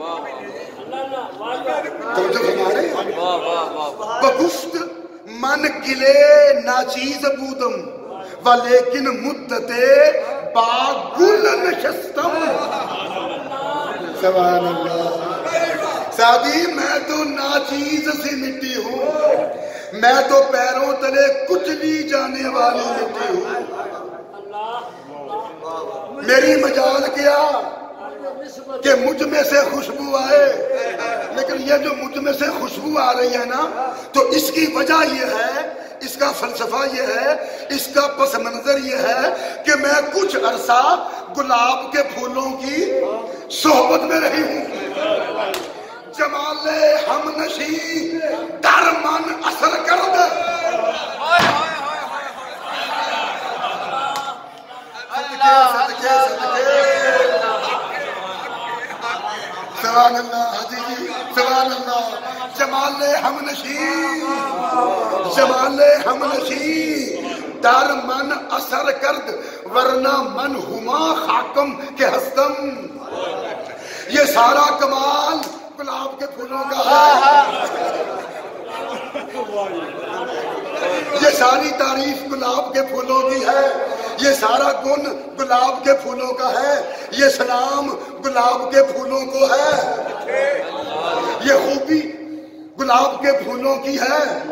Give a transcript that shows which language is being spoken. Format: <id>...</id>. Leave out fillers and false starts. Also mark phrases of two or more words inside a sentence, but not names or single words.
<fa>بگفت من گلے ناچیز بودم ولیکن مدت باگل نشستم.</fa> <ar>سبحان اللہ.</ar> <ur>سعدی میں تو ناچیز سی مٹی ہوں، میں تو پیروں تلے کچلی جانے والی مٹی ہوں. میری مجال کیا کہ مجھ میں سے خوشبو آئے لیکن یہ جو مجھ میں سے خوشبو آ رہی ہے نا تو اس کی وجہ یہ ہے، اس کا فلسفہ یہ ہے، اس کا پس منظر یہ ہے کہ میں کچھ عرصہ گلاب کے پھولوں کی صحبت میں رہی ہوں.</ur> <fa>جمال ہم نشی در من اثر کرد.</fa> <ar>سبحان اللہ حجی، سبحان اللہ.</ar> <fa>جمال ہم نشی، جمال ہم نشی در من اثر کرد ورنہ من ہما خاکم کے ہستم.</fa> <ur>یہ سارا کمال گلاب کے پھولوں کا ہے، یہ ساری تعریف گلاب کے پھولوں کی ہے، یہ سارا گن گلاب کے پھولوں کا ہے، یہ سلام گلاب کے پھولوں کو ہے، یہ خوبی گلاب کے پھولوں کی ہے،</ur>